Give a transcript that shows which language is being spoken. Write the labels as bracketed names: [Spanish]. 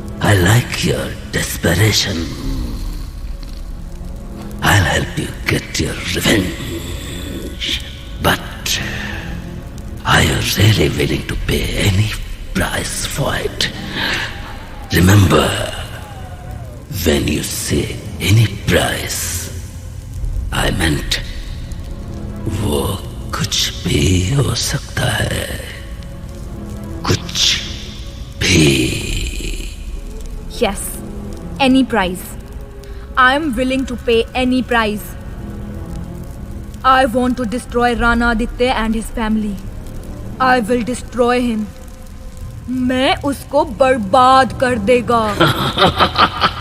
[English] I like your desperation. I'll help you get your revenge. But are you really willing to pay any price for it? Remember, when you say any price, I meant [Hindi] वो कुछ भी हो सकता है, कुछ भी. [English] Yes, any price. I am willing to pay any price. I want to destroy Rana Aditya and his family. I will destroy him. [Hindi] मैं उसको बर्बाद कर देगा.